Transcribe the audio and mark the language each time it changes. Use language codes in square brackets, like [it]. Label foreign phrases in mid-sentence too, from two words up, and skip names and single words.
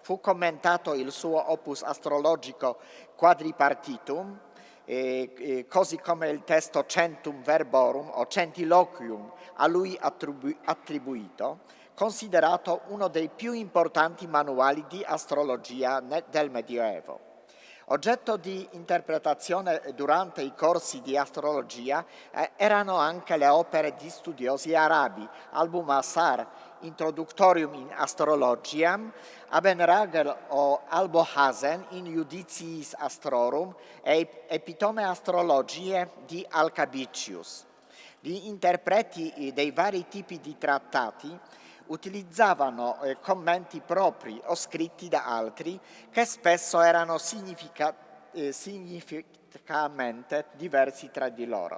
[it] Fu commentato il suo opus astrologico Quadripartitum, così come il testo Centum Verborum o Centiloquium a lui attribuito, considerato uno dei più importanti manuali di astrologia del Medioevo. Oggetto di interpretazione durante i corsi di astrologia erano anche le opere di studiosi arabi, Album Asar, Introductorium in Astrologiam, Abenragel o Albohazen in Judiciis Astrorum e Epitome Astrologiae di Arkadiusz. Gli interpreti dei vari tipi di trattati utilizzavano commenti propri o scritti da altri che spesso erano significativamente diversi tra di loro.